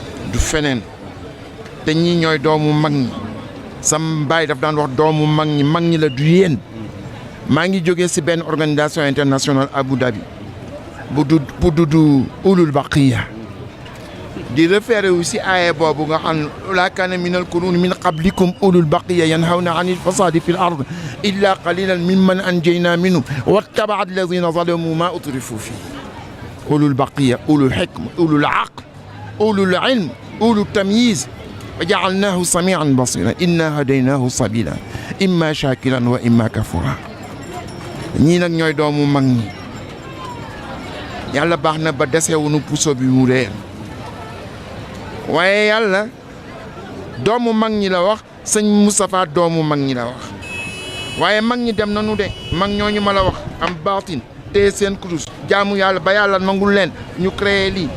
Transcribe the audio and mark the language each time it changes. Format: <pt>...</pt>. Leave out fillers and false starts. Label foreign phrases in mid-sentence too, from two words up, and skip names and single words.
<wo>du feneen te ñii ñooy doomu mag ñi sam baay daf daan wax doomu mag ñi la du yéen maa ngi jógee ci benn</wo> <fr>organisation internationale</fr> <wo>Abu Dhabi bu dudd</wo> <ar>أولو بقية</ar> <wo>di</wo> <fr>référé aussi</fr> <wo>aaya boobu nga xam</wo> <ar>لا كان من القرون من قبلكم أولو بقية ينهون عن الفساد في الأرض إلا قليلا ممن أنجينا منهم واتبع الذين ظلموا ما أترفوا فيه أولو بقية أولو الحكمة أولو العقل أولو العلم أولو التمييز وجعلناه سميعا بصيرا إنا هديناه سبيلا إما شاكرا وإما كفورا</ar> <wo>ñii nag ñooy doomu mag ñi yàlla baax na ba desewuñu puso bi mu réer waaye yàlla doomu mag ñi la wax sëñ Moustapha doomu mag ñi la wax waaye mag ñi dem nañu de mag ñooñu ma la wax am baatin te seen kurus jaamu yàlla ba yàlla nangul leen ñu créé lii</wo>